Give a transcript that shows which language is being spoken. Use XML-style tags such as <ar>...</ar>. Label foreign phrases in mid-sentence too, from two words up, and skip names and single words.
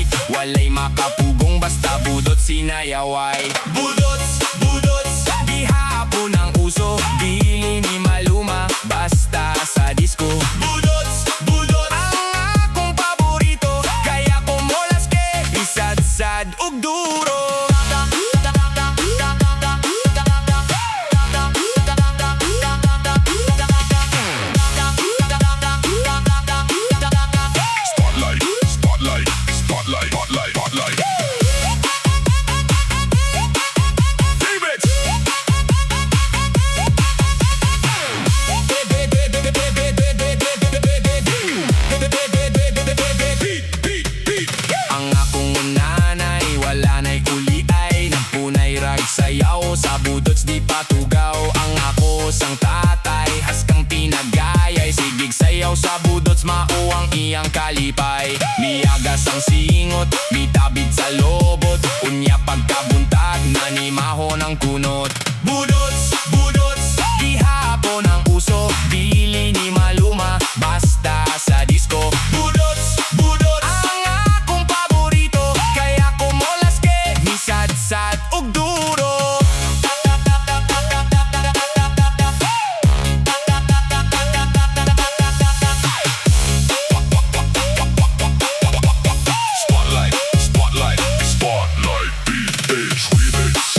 <ceb>Walay makapugong basta budot sinayaway. Budots, budots, di hapon ang uso. Dili ni maluma, basta sa disco. Budots, budots, ang akong paborito. Kaya kumulas ke, isadsad ug duro.</ceb> <en>Spotlight, spotlight, spotlight, spotlight, spotlight. David! Beat, beat, beat.</en> <ceb>Ang akong nanay, wala na'y uliay. Nagpunay rag sayaw, sa budots di patugaw. Ang ako sang tatay, haskang pinagayay. Sigig sayaw sa budots, mauang iyang kalipay. Miagas ang singot, mitabid sa lobot. Unya pagkabuntag, nanimahon ang kunot. Budots, budots, di hapon ang uso. Dili ni maluma, basta sa disco. Budots, budots, ang akong paborito. Kaya kumulas ke, misadsad ug duro.</ceb> <en>Spotlight, spotlight, spotlight, BH remix.</en>